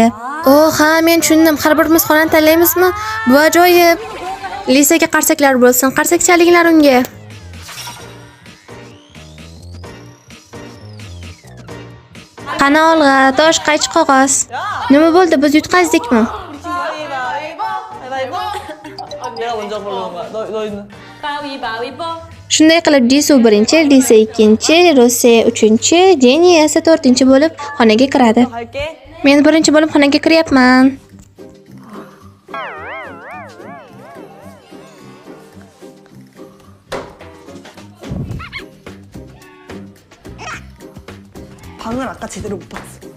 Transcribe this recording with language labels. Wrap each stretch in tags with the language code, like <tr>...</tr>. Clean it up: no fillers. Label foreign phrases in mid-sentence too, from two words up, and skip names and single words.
<uz>Ha, men tushundim. Har birimiz xonani tanlaymizmi? Bu ajoyib. Lisaga qarsaklar bo'lsin. Qarsak chalinglar unga. Qani olg'a, tosh qaychi qog'oz. Nima bo'ldi? Biz yutqazdikmi?</uz> <ko>가위바위보. 내가 먼저 고르는 거야. 너희는 가위바위보.</ko> <uz>Shunday qilib, Disu birinchi, Lisa ikkinchi, Rose uchinchi, Jenny esa 4-chi bo'lib xonaga kiradi.</uz> <ko>갈게.</ko> <uz>Men birinchi bo'lib xonaga kiryapman.</uz> <ko>방을 아까 제대로 못 봤어.</ko>